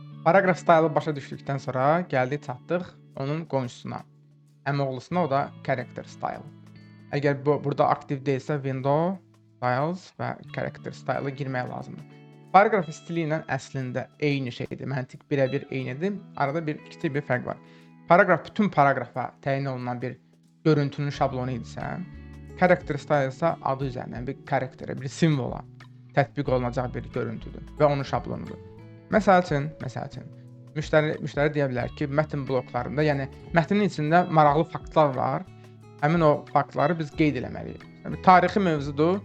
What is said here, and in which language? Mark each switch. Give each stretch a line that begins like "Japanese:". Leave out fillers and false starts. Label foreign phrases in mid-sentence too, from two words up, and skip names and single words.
Azerbaijani: Paragraf style'ı başa düşdükdən sonra gəldik çatdıq onun qonşusuna, əmioğlusuna, o da
English: character style.
Azerbaijani: Əgər burada aktiv deyilsə
English: window, styles
Azerbaijani: və
English: character style'a
Azerbaijani: girmək lazımdır. Paragraf stili ilə əslində eyni şeydir, məntiq birəbir eynidir. Arada kiçik bir fərq var. Paragraf bütün paragrafa təyin olunan bir görüntünün şablonu idisə,
English: character style
Azerbaijani: isə adı üzərindən bir karakterə, bir simvola tətbiq olunacaq bir görüntüdür və onun şablonudur. Məsəl üçün, müştəri deyə bilər ki, mətn bloklarında, yəni mətnin içində maraqlı faktlar var. Həmin o faktları biz qeyd eləməliyik. Yəni, tarixi mövzudur.